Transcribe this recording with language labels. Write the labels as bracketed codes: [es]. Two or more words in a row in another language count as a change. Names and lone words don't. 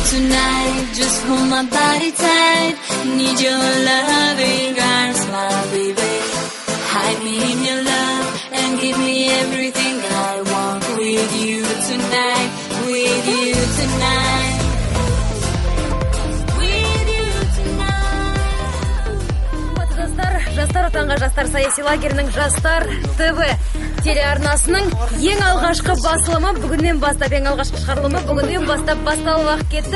[en] tonight. Just hold my body tight. Need your loving arms, my baby. Hide me in your love and give me everything I want. With you tonight, with you tonight. [kk] Жастар Отанға Жастар саяси лагерінің Жастар ТВ телеарнасының ең алғашқы басылымы бүгіннен бастап, ең алғашқы шығарылымы бүгіннен бастап басталып кетті.